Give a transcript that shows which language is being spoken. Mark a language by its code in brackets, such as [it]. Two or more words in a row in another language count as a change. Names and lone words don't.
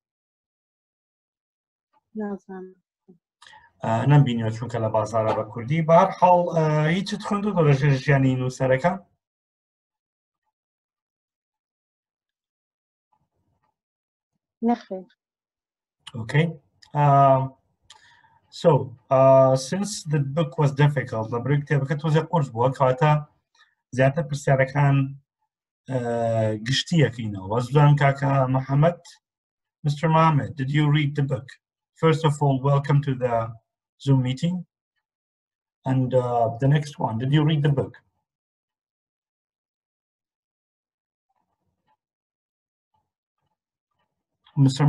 [ckb] نازانم. نەمبینیوە چونکە لە بازارە بە کوردی. بەهەرحاڵ هیچت خوێندووە لە ژیانی نووسەرەکە؟ نەخێر. [en] Okay. So, since the book was difficult, the book [ckb] كتابەکە تۆزێ قورس بووە کەواتە زیاتر پرسیارەکان گشتیەکەینەوە. وەزدان کاکە محەممەد. [en] Mr. Mohammed, did you read the book? First of all, welcome to the Zoom meeting. And the next one, did you read the book? Mr.